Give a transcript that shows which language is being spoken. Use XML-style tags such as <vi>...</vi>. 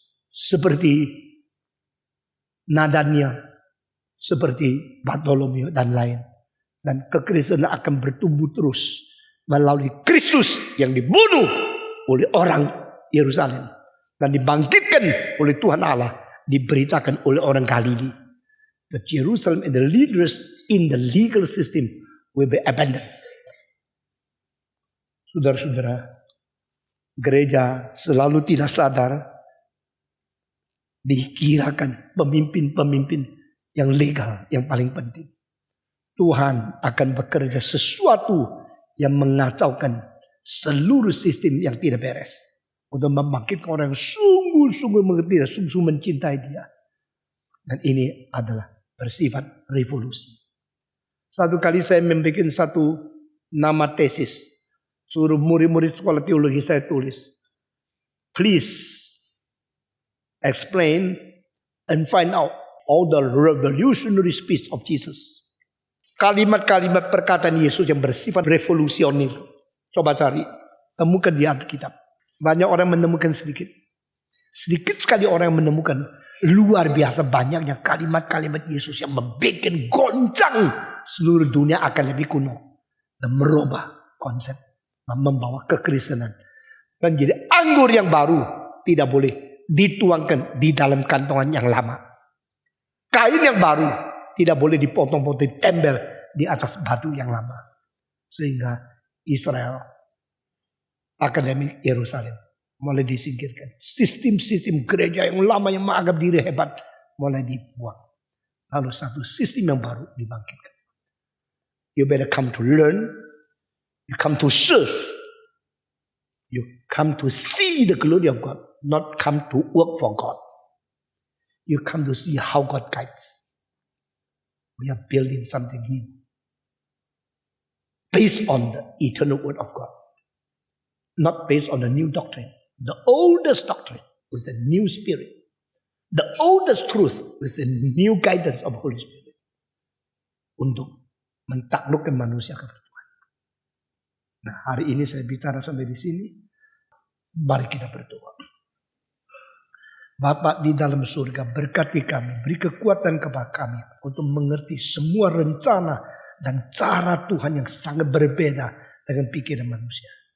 <id>Seperti Nadania, seperti Bartolomeo dan lain. Dan kekristenan akan bertumbuh terus melalui Kristus yang dibunuh oleh orang Yerusalem dan dibangkitkan oleh Tuhan Allah, diberitakan oleh orang Galilea.</id> <en>The Jerusalem and the leaders in the legal system will be abandoned.</en> <id>Saudara-saudara, gereja selalu tidak sadar. Dikirakan pemimpin-pemimpin yang legal yang paling penting. Tuhan akan bekerja sesuatu yang mengacaukan seluruh sistem yang tidak beres. Untuk membangkitkan orang yang sungguh-sungguh mengerti dan sungguh-sungguh mencintai dia. Dan ini adalah bersifat revolusi. Satu kali saya membuat satu nama tesis. Suruh murid-murid sekolah teologi saya tulis.</id> <en>Please explain and find out all the revolutionary speech of Jesus.</en> <id>Kalimat-kalimat perkataan Yesus yang bersifat revolusioner. Coba cari, temukan di Alkitab. Banyak orang menemukan sedikit. Sedikit sekali orang yang menemukan luar biasa banyaknya kalimat-kalimat Yesus yang membuat goncang seluruh dunia akan lebih kuno. Dan merubah konsep. Membawa kekristenan. Dan jadi anggur yang baru tidak boleh dituangkan di dalam kantongan yang lama. Kain yang baru tidak boleh dipotong-potong, ditempel di atas batu yang lama. Sehingga Israel, akademik Yerusalem mulai disingkirkan. Sistem-sistem gereja yang lama yang menganggap diri hebat mulai dibuang. Lalu satu sistem yang baru dibangkitkan.</id> <en>You better come to learn. You come to serve. You come to see the glory of God. Not come to work for God. You come to see how God guides. We are building something new. Based on the eternal word of God. Not based on the new doctrine. The oldest doctrine with the new spirit. The oldest truth with the new guidance of the Holy Spirit.</en> <id>Untuk mentaklukkan manusia kepada Tuhan. Nah, hari ini saya bicara sampai di sini. Mari kita berdoa. Bapa di dalam surga, berkati kami, beri kekuatan kepada kami untuk mengerti semua rencana dan cara Tuhan yang sangat berbeda dengan pikiran manusia.</id>